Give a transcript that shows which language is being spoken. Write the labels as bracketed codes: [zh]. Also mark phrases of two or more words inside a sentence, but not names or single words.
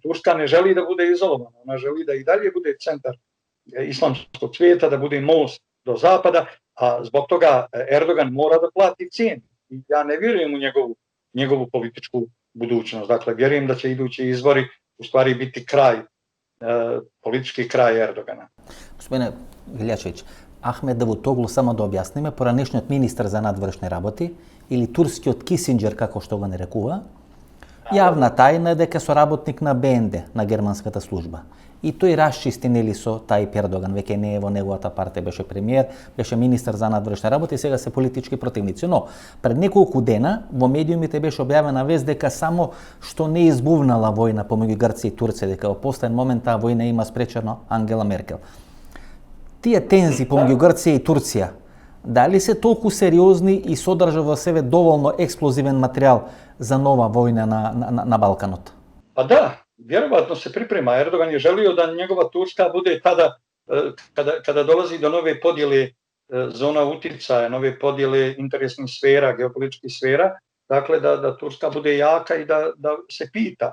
[bs] Turska ne želi da bude izolovana, ona želi da i dalje bude centar islamskog svijeta, da bude most do zapada, a zbog toga Erdogan mora da plati cijenu. Ja ne vjerujem u njegovu političku budućnost. Dakle, vjerujem da će idući izbori u stvari biti politički kraj Erdogana. [mk] Господине Iljačević, Ahmed Davutoglu, само да објасниме, poранешниот министр за надворешни работи или турскиот Кисинџер, како што го нарекува, Јавна тајна е дека соработник на БНД, на германската служба. И тој расчисти нели со Тајип Ердоган, веќе не е во неговата партија, беше премиер, беше министар за надворешни работи и сега се политички противници. Но пред неколку дена во медиумите беше објавена вест дека само што не избувнала војна помеѓу Грција и Турција, дека во последен момент таа војна има спречено Ангела Меркел. Тие тензи помеѓу Грција и Турција, дали се толку сериозни и содржа во себе доволно експлозивен материјал за нова војна на Балканот? [bs] Pa da, vjerovatno se priprema. Erdogan je želio da njegova Turska bude tada, kada dolazi do nove podjele zona uticaja, nove podjele interesnih sfera, geopolitičkih sfera, dakle da Turska bude jaka i da se pita.